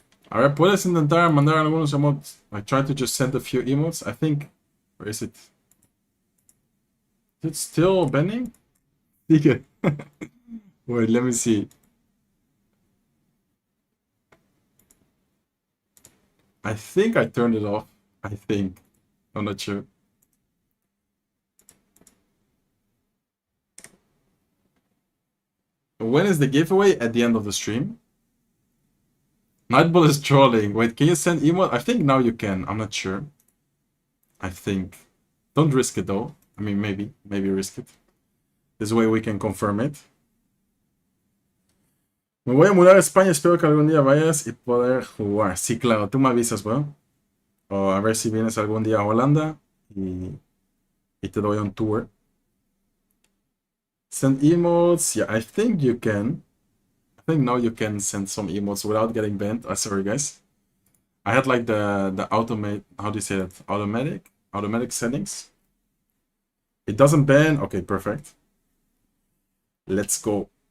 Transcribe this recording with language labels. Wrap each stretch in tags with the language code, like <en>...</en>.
<es>A ver, ¿puedes intentar mandar algunos emotes?</es> <en>I tried to just send a few emotes. I think... Where is it? Is it still bending? Wait, let me see. I think I turned it off. I think. I'm not sure. When is the giveaway? At the end of the stream. Nightball is trolling. Wait, can you send emote? I think now you can. I'm not sure. I think. Don't risk it though. I mean, maybe risk it. This way we can confirm it.</en> <es>Me voy a mudar a España. Espero que algún día vayas y poder jugar. Sí, claro. Tú me avisas, weón. O a ver si vienes algún día a Holanda y te doy un tour.</es> <en>Send emotes. Yeah, I think you can. I think now you can send some emotes without getting banned. Sorry, guys. I had like the automate. How do you say that? Automatic settings. It doesn't ban. Okay, perfect. Let's go.</en>